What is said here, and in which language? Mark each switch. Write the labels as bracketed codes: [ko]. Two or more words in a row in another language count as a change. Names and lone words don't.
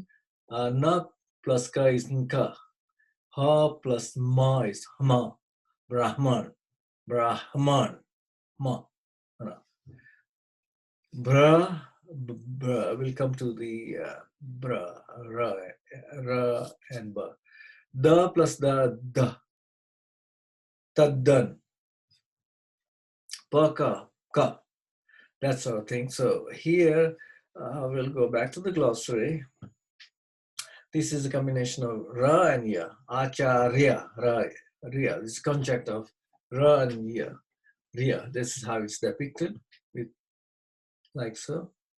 [en] Na plus ka is nka. Ha plus ma is hma. Brahman. Brahman. Ma. Bra, we'll come to the bra, ra, and ba. Da plus da, taddan. Pa, ka. That sort of thing. So here, we'll go back to the glossary. This is a combination of ra and ya. Acharya, ra, ria. This is conjunct of ra and ya. Ria. This is how it's depicted, like so.